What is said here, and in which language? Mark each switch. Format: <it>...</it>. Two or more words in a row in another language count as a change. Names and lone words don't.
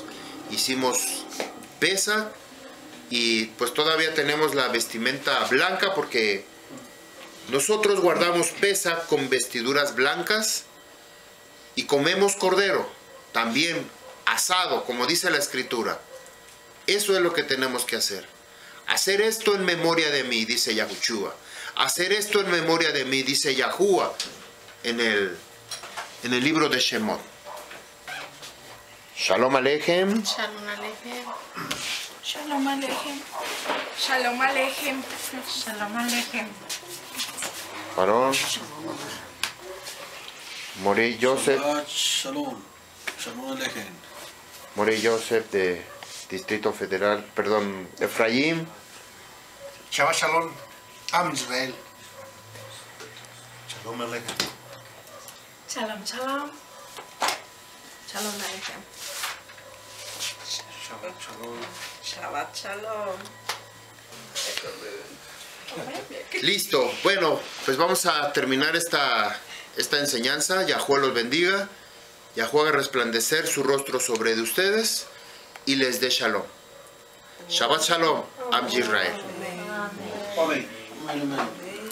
<es>Hicimos pesa y pues todavía tenemos la vestimenta blanca, porque nosotros guardamos pesa con vestiduras blancas y comemos cordero, también asado, como dice la Escritura. Eso es lo que tenemos que hacer. Hacer esto en memoria de mí, dice Yahushua. Hacer esto en memoria de mí, dice Yahuwah en el libro de Shemot.</es> <he>שלום עליכם. שלום עליכם. שלום עליכם שלום עליכם. שלום עליכם.</he> <es>Varón. Morey Joseph.</es> <he>שלום שלום עליכם.</he> <es>Morey Joseph de Distrito Federal, perdón, Efraín.</es> <he>שבת שלום עם ישראל. שלום עליכם. שלום שלום שלום עליכם. שבת שלום. שבת שלום.</he> <es>Listo. Bueno, pues vamos a terminar esta enseñanza. Yahuwah los bendiga. Yahuwah haga resplandecer su rostro sobre de ustedes y les dé shalom.</es> <he>שבת שלום עם ישראל.</he> <es>Amén. Amén.</es>